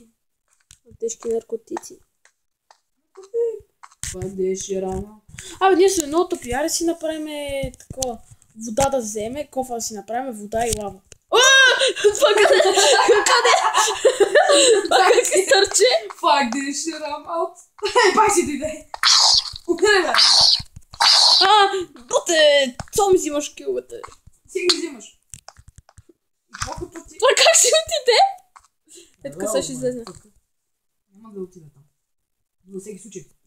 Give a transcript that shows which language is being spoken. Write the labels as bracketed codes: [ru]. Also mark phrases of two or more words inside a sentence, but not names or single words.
[bg] На тежки наркотици. Бъдеше рано. Абе, ние сме много тъпи. Аре си направим такова. Вода да вземе, кофа да си направим, вода и лава. Това къде? Това как се търче? [en] Fuck this shit, I'm out. [bg] Пак си дойде. Боте, co ми взимаш киловете? Си ги взимаш. Това как си отиде? Е, така сега ще излезне. Няма да отида там. За всеки случай.